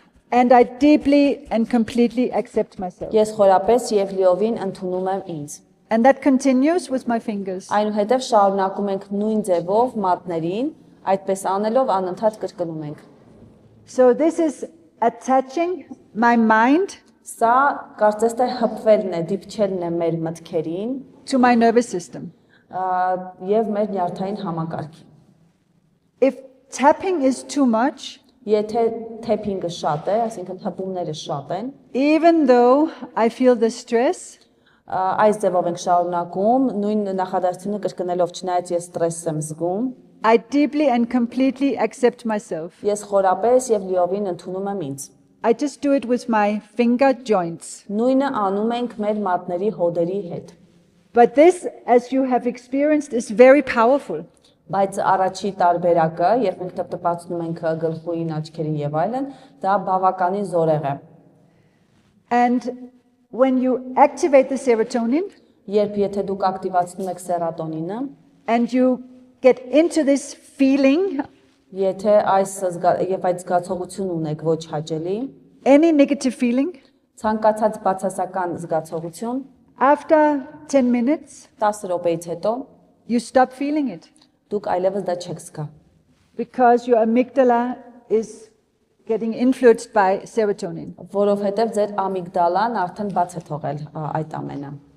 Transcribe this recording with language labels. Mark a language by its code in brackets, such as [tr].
[en] and I deeply and completely accept myself. [hy] ես խորապես եւ լիովին ընդունում եմ ինձ։ [en] And that continues with my fingers. [hy] Այնուհետև շարունակում ենք նույն ձևով մատներին, այդպես անելով անընդհատ կրկնում ենք։ [en] So this is attaching my mind [hy] Սա կարծես թե հպվելն է, դիպչելն է մեր մտքերին [en] to my nervous system. [hy] եւ մեր նյարդային համակարգին։ [en] If tapping is too much, [hy] Եթե թեփինգը շատ է, այսինքն հպումները շատ են, [en] even though I feel the stress, [hy] այս ձևով ենք շարունակում, նույն նախադասությունը կրկնելով չնայած ես ստրես եմ զգում, [en] I deeply and completely accept myself. [hy] ես խորապես եւ լիովին ընդունում եմ ինձ։ [en] I just do it with my finger joints. [hy] Նույնը անում ենք մեր մատների հոդերի հետ։ [en] But this, as you have experienced, is very powerful. [hy] Բայց առաջի տարբերակը, երբ մենք տպտպացնում ենք գլխուին, աչքերին եւ այլն, դա բավականին զորեղ է։ [en] And when you activate the serotonin [hy] Երբ եթե դուք ակտիվացնում եք սերատոնինը, [en] and you get into this feeling, [hy] եթե այդ զգացողություն ունեք ոչ հաճելի, [en] any negative feeling, [hy] ցանկացած բացասական զգացողություն, [en] after 10 minutes, [hy] 10 րոպեից հետո [en] you stop feeling it [hy] դուք այլևս դա չեք զգա, [en] because your amygdala is getting influenced by serotonin. [hy] որովհետև ձեր ամիգդալան արդեն բաց է թողել այդ ամենը։